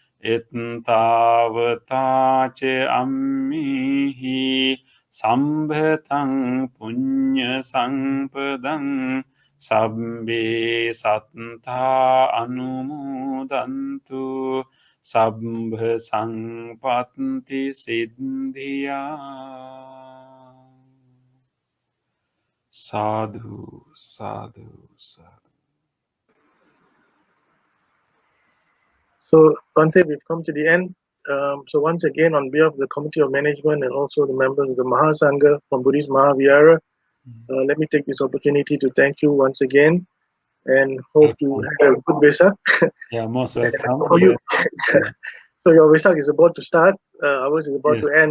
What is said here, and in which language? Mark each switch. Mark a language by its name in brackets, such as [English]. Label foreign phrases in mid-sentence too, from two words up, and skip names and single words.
[Pali] ettavata che ammihi sambhatang punya sampadang sabbe sattha anumodantu Sabha sampatti siddhya. Sadhu, sadhu, sadhu. [English] So, Bhante, we've come to the end. So once again, on behalf of the Committee of Management and also the members of the Mahasangha from Buddhist Mahavihara, let me take this opportunity to thank you once again and hope you had a good Vesak. Yeah, most welcome. So your Vesak is about to start, ours is about to end.